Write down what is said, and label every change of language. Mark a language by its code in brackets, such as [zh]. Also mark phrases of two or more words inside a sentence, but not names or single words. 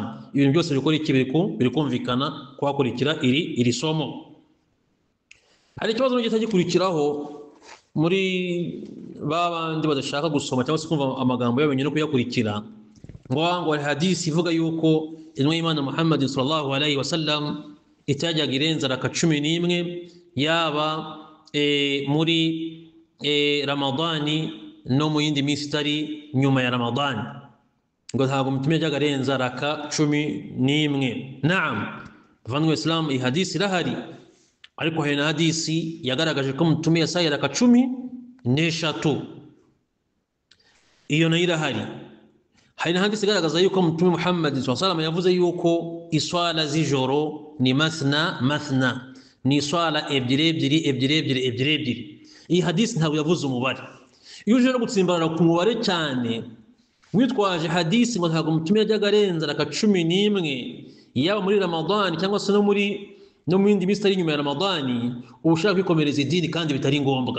[rw] Ibintu byose bikora iki birikumvikana kwakurikira iri somo. Hari ikibazo n'igita gikurikiraho muri babandi badashaka gusoma cyangwa se kumva amagambo y'abenye no kuyakurikira, ngo hadisi ivuga yuko intumwa y'Imana Muhammad [ar] صلى الله عليه وسلم [rw] itajyaga irenza raka 11 yaba muri Ramadani no mu yindi minsi itari nyuma ya Ramadani, ngo ntabwo mutume yajyaga arenza raka 11. Naam bavandimwe Islam, iyi hadisi irahari, ariko hari na hadisi yagaragaje ko mutume yasaye raka 13, iyo nayo irahari. Hari na hadisi igaragaza yuko mutume Muhammad [ar] صلى الله عليه وسلم [rw] yavuze yuko iswala z'ijoro ni mathna, ni iswala ebyiri. Iyi hadisi ntabwo yavuze umubare. Iyo uje no gutsimbarara ku mubare cyane witwaje hadisi ngo ntabwo mutume yajyaga arenza raka 11 yaba muri Ramadani cyangwa se no mu yindi minsi itari nyuma ya Ramadani, ushaka kwikomereza idini kandi bitari ngombwa.